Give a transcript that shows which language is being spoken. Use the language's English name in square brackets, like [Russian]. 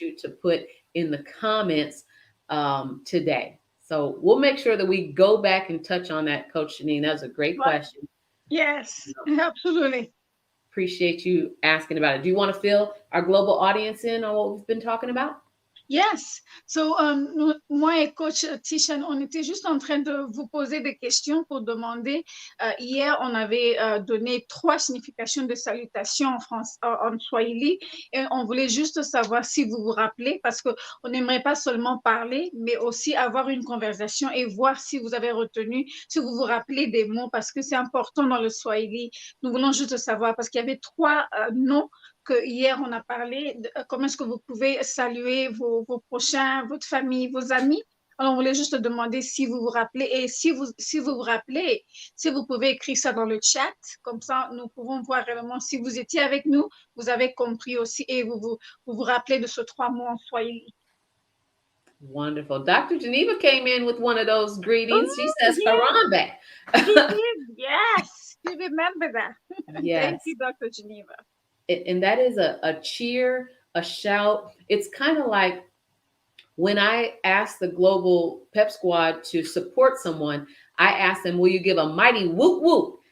[English] want you to put in the comments today. So we'll make sure that we go back and touch on that, Coach Jeanine. That was a great Right. question. Yes. Absolutely. Appreciate you asking about it. Do you want to fill our global audience in on what we've been talking about? Yes. [French] So, moi et coach Tisha, on était juste en train de vous poser des questions pour demander. Hier, on avait donné trois significations de salutation en France, en Swahili, et on voulait juste savoir si vous vous rappelez, parce qu'on n'aimerait pas seulement parler, mais aussi avoir une conversation et voir si vous avez retenu, si vous vous rappelez des mots, parce que c'est important dans le Swahili. Nous voulons juste savoir, parce qu'il y avait trois noms que hier on a parlé, comment est-ce que vous pouvez saluer vos prochains, votre famille, vos amis. Alors, on voulait juste demander si vous vous rappelez et si vous vous rappelez, si vous pouvez écrire ça dans le chat, comme ça nous pouvons voir réellement si vous étiez avec nous, vous avez compris aussi et vous rappelez de ce trois mots en Swahili. [English] Wonderful. Dr. Geneva came in with one of those greetings. She Oh, says, Harambe. he did. Yes, he remember that. Thank Yes. you, Dr. Geneva. And that is a cheer, a shout. It's kind of like when I ask the global pep squad to support someone, I ask them, will you give a mighty whoop whoop?